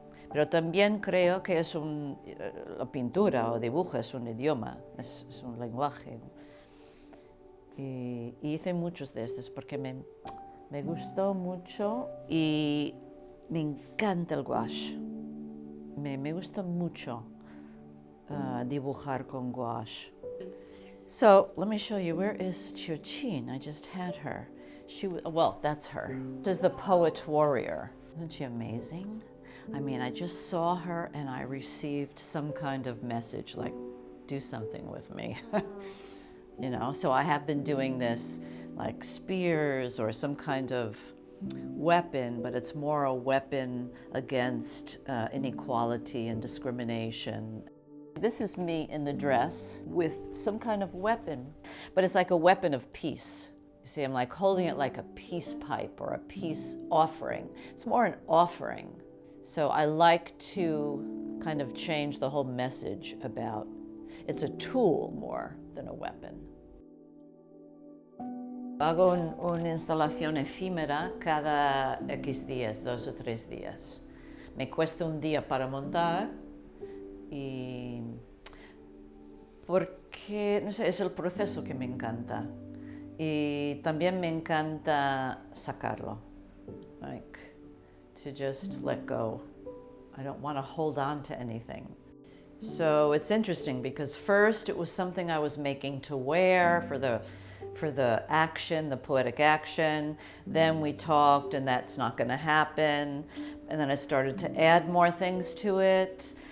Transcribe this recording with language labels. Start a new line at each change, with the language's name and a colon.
Spanish: Pero también creo que es la pintura o dibujo es un idioma, es un lenguaje. Y hice muchos de estos porque me gustó mucho y me encanta el gouache. Me gusta mucho dibujar con gouache.
English: So let me show you, where is Chiochin? I just had her. Well, that's her. This is the poet warrior. Isn't she amazing? I mean, I just saw her and I received some kind of message like, do something with me. So I have been doing this like spears or some kind of weapon, but it's more a weapon against inequality and discrimination. This is me in the dress with some kind of weapon, but it's like a weapon of peace. You see, I'm like holding it like a peace pipe or a peace offering. It's more an offering. So I like to kind of change the whole message about it's a tool more than a weapon.
Spanish: Hago una instalación efímera cada X días, 2 o 3 días. Me cuesta un día para montar y porque, no sé, es el proceso que me encanta. Y también me encanta sacarlo,
English: like to just let go. I don't want to hold on to anything. So it's interesting because first it was something I was making to wear for the action, the poetic action. Then we talked and that's not going to happen. And then I started to add more things to it.